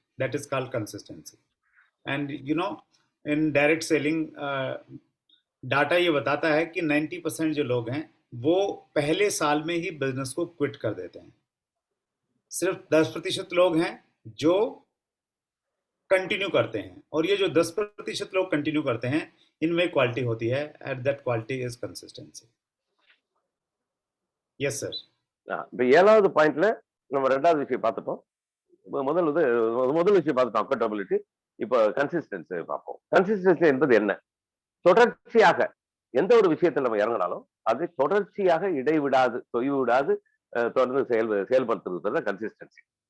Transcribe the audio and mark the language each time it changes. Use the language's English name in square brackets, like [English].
[English] That is called consistency. And in direct selling, [Hindi] data ये बताता है कि 90% जो लोग हैं वो पहले साल में ही बिजनेस को क्विट कर देते हैं। सिर्फ 10% लोग हैं जो कंटिन्यू करते हैं, और ये जो 10% लोग कंटिन्यू करते हैं इनमें क्वालिटी होती है, [English] At that quality is consistency. Yes sir. [Tamil] இப்போ 7வது பாயிண்ட்ல நம்ம 2வது விஷயம் பார்த்துட்டோம். முதல் விஷயம் பார்த்துட்டோம் அக்கௌண்டபிலிட்டி. இப்போ கன்சிஸ்டன்சி பார்ப்போம். கன்சிஸ்டன்சி என்பது என்ன? தொடர்ச்சியாக எந்த ஒரு விஷயத்தில் நம்ம இறங்கினாலும் அது தொடர்ச்சியாக இடைவிடாது, தொய்வு விடாது தொடர்ந்து செயல்படுத்துறது கன்சிஸ்டன்சி.